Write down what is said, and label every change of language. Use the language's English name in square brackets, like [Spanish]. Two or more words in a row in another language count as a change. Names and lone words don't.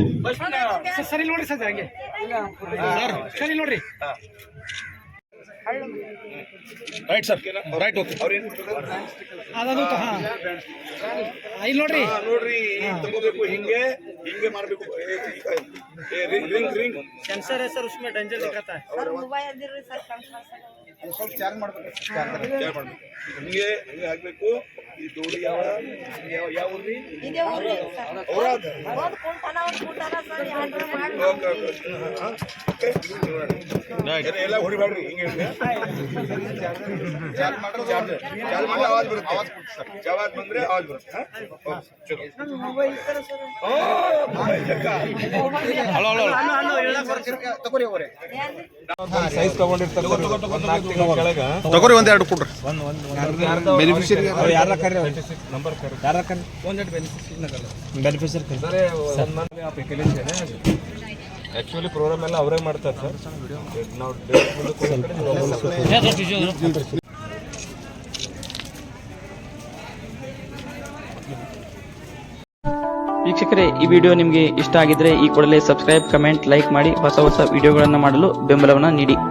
[Kannada] ಸರಿ ನೋಡ್ರಿ ಸರ್, ಹಂಗೆ ಸರಿ ನೋಡ್ರಿ. [English] right sir, right. okay, [Kannada] ಅದನ್ನು ಇಲ್ಲಿ ನೋಡ್ರಿ ನೋಡ್ರಿ, ತಗೋಬೇಕು, ಹಿಂಗೆ ಹಿಂಗೆ ಮಾಡಬೇಕು. [English] ring ring [Hindi] सेंसर है सर, उसमें डेंजर दिखाता है. [Kannada] ಸ್ವಲ್ಪ ಚಾರ್ಜ್ ಮಾಡಬೇಕು, ಹಿಂಗೆ ಹಿಂಗೆ ಹಾಕ್ಬೇಕು. ಈ ದೋಡಿ ಯಾವ ಯಾವ ಊರ್ರಿ? ಔರಾದ್. ಎಲ್ಲ ಹೊಡಿಬೇಡ್ರಿ, ಹಿಂಗೆ ಚಾರ್ಜ್ ಮಾಡ್ರೆ ಆವಾಜ್ ಬರುತ್ತೆ. ಆವಾಜ್ ಬಂದ್ರೆ ಆವಾಜ್ ಬರುತ್ತೆ. ತಗೋರಿ ಅವರೇ, ಸೈಜ್ ತಗೊಂಡಿರ್ತಾರೆ. ತಗೋರಿ ಒಂದೆರಡು ಕೊಡ್ರಿ. ಬೆನಿಫಿಷಿಯರಿ ಯಾರ ಕರೆ ನಂಬರ್ ಕರೆ ಯಾರ ಕರೆ ಒಂದೆರಡು [English] beneficiary sir. [Hindi] आप अकेले थे ना? [English] actually program [Kannada] ಎಲ್ಲ ಅವರೇ ಮಾಡ್ತಾರೆ ಸರ್. ನಾವು ವೀಕ್ಷಕರೇ, ಈ ವಿಡಿಯೋ ನಿಮಗೆ ಇಷ್ಟ ಆಗಿದ್ರೆ ಈ ಕೂಡಲೇ ಸಬ್ಸ್ಕ್ರೈಬ್, ಕಮೆಂಟ್, ಲೈಕ್ ಮಾಡಿ ಹೊಸ ವಿಡಿಯೋಗಳನ್ನು ಮಾಡಲು ಬೆಂಬಲವನ್ನು ನೀಡಿ.